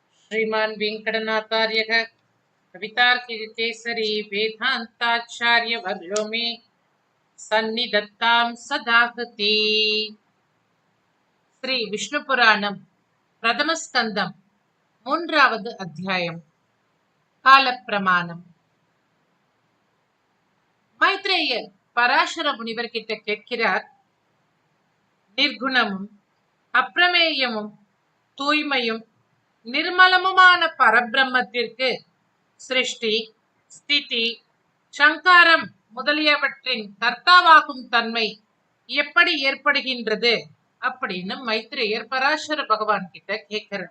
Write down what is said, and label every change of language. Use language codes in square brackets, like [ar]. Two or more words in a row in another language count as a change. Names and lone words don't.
[sa] श्रीमान वेंकटनाथार्य कवितार्किकेसरी वेदांताचार्य वर्यो मे सन्निधत्तां सदाहृति। श्री विष्णु पुराणम प्रथम स्कंदम [ta] மூன்றாவது அத்தியாயம். காலப்பிரமாணம். மைத்ரேயர் பராசர முனிவர் கிட்ட கேட்கிறார், நிர்குணமும் அப்பிரமேயமும் தூய்மையும் நிர்மலமுமான பரபிரம்மத்திற்கு சிருஷ்டி, ஸ்திதி, சங்காரம் முதலியவற்றின் கர்த்தாவாகும் தன்மை எப்படி ஏற்படுகின்றது அப்படின்னு மைத்ரேயர் பராசர பகவான் கிட்ட கேட்கிறார்.